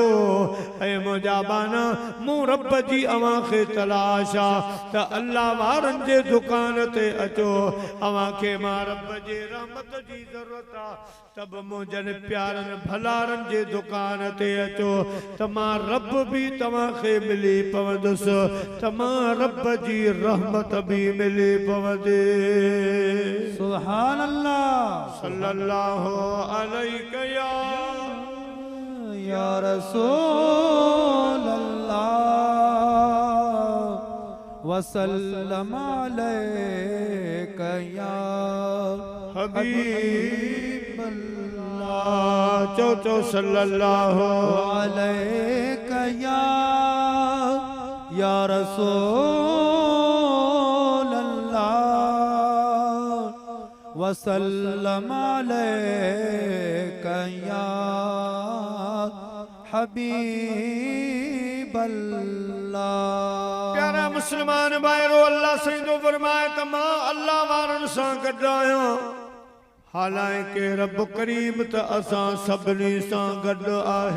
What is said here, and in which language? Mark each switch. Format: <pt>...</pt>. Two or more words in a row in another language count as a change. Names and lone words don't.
<sd>ऐ मुंहिंजा बाना, मूं रब जी अव्हांखे तलाश आहे, त अल्लाह वारनि जे दुकान ते अचो। अव्हांखे मां रब जे रहमत जी ज़रूरत आहे, तब मुंहिंजनि प्यारनि भलारनि जे दुकान ते अचो, त मां रब भी तव्हांखे मिली पवंदुसि, त मां रब जी रहमत भी मिली पवंदी।</sd> <ar>سبحان الله. صلى الله عليه يا رسول الله وسلم عليك يا حبيب الله. चो सल्लल्लाहु عليك يا رسول الله وسلم عليك يا حبيب الله.</ar> <sd>प्यारा मुसलमान भाईरो, अल्लाह सईदो फरमाए त मां अल्लाह वारन सां गॾु आहियां। हालांकि रब करीम त असां सभिनी सां गॾु आहे,</sd>